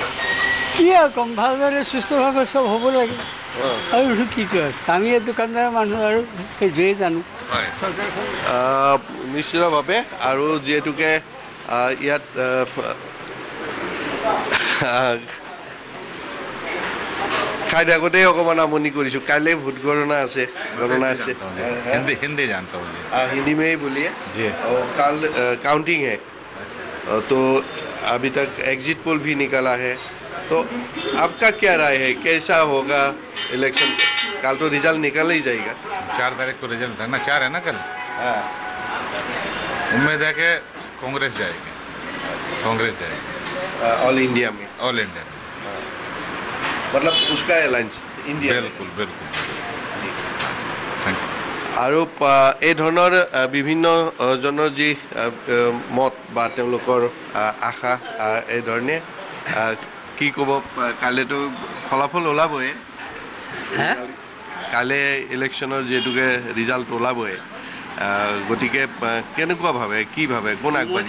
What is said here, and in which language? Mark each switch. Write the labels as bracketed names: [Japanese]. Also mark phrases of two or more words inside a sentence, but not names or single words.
[Assamese] কি আৰু কম ভালদৰে সুস্থভাৱে চব হ'ব লাগে আৰু কি কৈ আছে আমি এই দোকানদাৰ মানুহ আৰু সেইটোৱে জানো নিশ্চিতভাৱে আৰু যিহেতুকে ইয়াত খাই থাকোঁতেই অকণমান আমনি কৰিছোঁ কাইলৈ ভোট গণনা আছে [Hindi] हिंदी में ही बोलिए जी कल काउंटिंग है तो अभी तक एग्जिट पोल भी निकला है तो आपका क्या राय है कैसा होगा इलेक्शन कल तो रिजल्ट निकल ही जाएगा 4 तारीख को रिजल्ट है ना 4 है ना कल उम्मीद है कि कांग्रेस जाएगी ऑल इंडिया में मतलब उसका एलायंस इंडिया बिल्कुल [Assamese] আৰু এই ধৰণৰ বিভিন্ন জনৰ যি মত বা তেওঁলোকৰ আশা এই ধৰণে কি ক'ব কাইলৈতো ফলাফল ওলাবই কাইলৈ ইলেকশ্যনৰ যিহেতুকে ৰিজাল্ট ওলাবই গতিকে কেনেকুৱা ভাবে কি ভাবে কোন আগবাঢ়ি